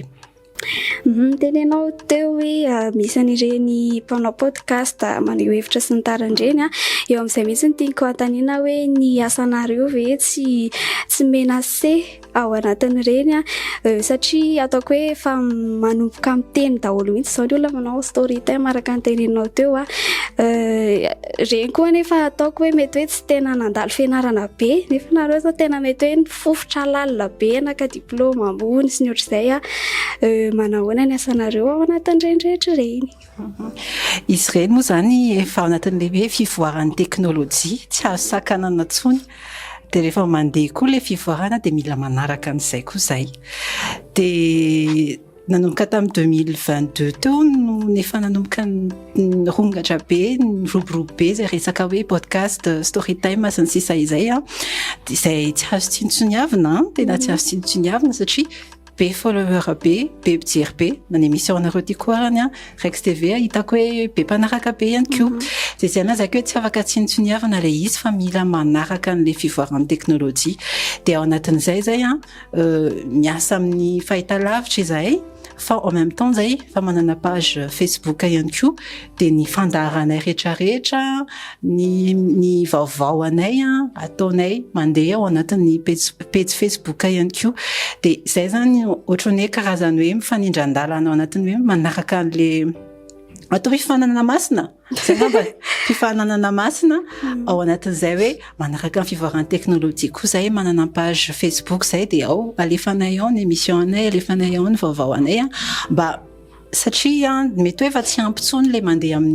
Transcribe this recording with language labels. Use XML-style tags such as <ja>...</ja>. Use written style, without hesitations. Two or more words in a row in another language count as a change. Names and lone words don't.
<mg>Tenenao teo hoe misy an'ireny mpanao podcast maneho hevitra sy ny tarandreny eo amin'izay mihitsy ny tiako antaniana hoe ny asanareo ve tsy menacé ao anatin'ireny satria ataoko hoe efa manomboka miteny daholo mihitsy zao ny olona manao</mg> <en>story time</en> <mg>araka ny teneninao teo reny koa nefa ataoko hoe mety hoe tsy tena nandalo fianarana be nefa nareo zao tena mety hoe nifofotra lalina be naka diplôma ambony sy ny ohatr'izay manahoana ny asanareo ao anatin'ireny rehetra ireny. Izy ireny moa zany efa ao anatin'le hoe fivoaran'ny teknôlôjia tsy azo sakanana intsony de rehefa mandeha koa le fivoarana de mila manaraka an'izay koa zay de nanomboka tamin'ny 2022 teo no nefa nanomboka nirongatra be niroborobo be zay resaka hoe</mg> <en>podcast story time</en> <mg>sy ny sisa izay de izay tsy azo tsintsoniavina tena tsy azo tsintsoniavina satria be follower be mpijery be na émission anareo ty koa arany Rex TV hitako hoe be mpanaraka be ihany koa zay zay anazako hoe tsy afaka tsintsoniavana le izy fa mila manaraka an'le fivoaran'ny teknôlôjia de ao anatin'izay zay miasa amin'ny fahitalavitra izay fa</mg> <fr>en même temps</fr> <mg>zay fa manana page Facebook ihany koa de ny fandaharanay rehetrarehetra ny vaovao anay ataonay mandeha ao anatin'ny page Facebook ihany koa de zay zany ohatrany hoe karazany hoe mifanindran-dalana ao anatin'ny hoe manaraka an'le atao hoe fifananana masina zay ngamba fifananana masina ao anatin'izay hoe manaraka ny fivoaran'ny teknôlôjia koa zay manana page Facebook zay de ao alefanay ao ny émission anay alefanay ao ny vaovao anay mba satria mety hoe efa tsy ampy intsony le mandeha</mg>